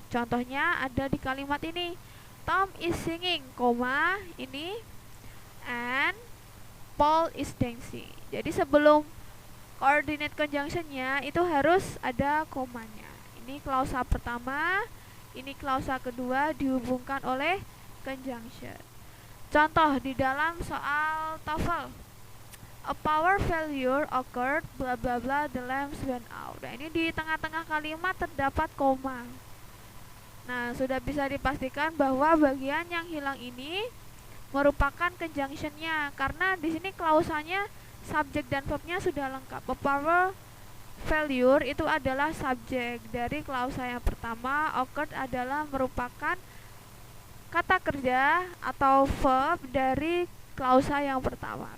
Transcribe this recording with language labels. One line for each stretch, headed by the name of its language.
Indonesian: Contohnya ada di kalimat ini,
English: Tom is singing,
Indonesian: koma, ini,
English: and Paul is dancing.
Indonesian: Jadi sebelum coordinate conjunctionnya itu harus ada komanya. Ini klausa pertama, ini klausa kedua dihubungkan oleh conjunction. Contoh di dalam soal TOEFL,
English: a power failure occurred bla bla bla, the lamps went out.
Indonesian: Nah, ini di tengah-tengah kalimat terdapat koma. Nah, sudah bisa dipastikan bahwa bagian yang hilang ini merupakan conjunctionnya, karena di sini klausanya subjek dan verbnya sudah lengkap. A power failure itu adalah subjek dari klausa yang pertama, occurred adalah merupakan kata kerja atau verb dari klausa yang pertama.